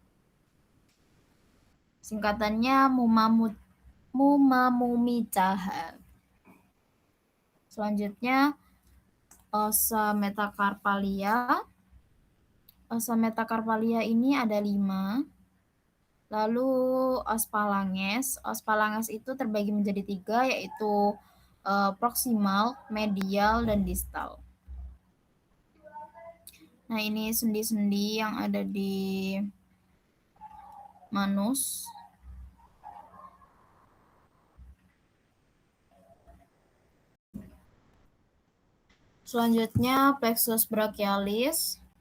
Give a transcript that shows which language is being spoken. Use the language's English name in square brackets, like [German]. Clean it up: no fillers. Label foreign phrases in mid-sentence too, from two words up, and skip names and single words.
[Indonesian] Singkatannya mumamumicaha. [Latin] Selanjutnya osa metacarpalia. Osa metacarpalia [Indonesian] ini ada 5. [Latin] Lalu os phalanges. Os phalanges [Indonesian] itu terbagi menjadi 3, yaitu proksimal, medial, dan distal. Nah, ini sendi-sendi yang ada di manus. [Latin] Selanjutnya plexus brachialis.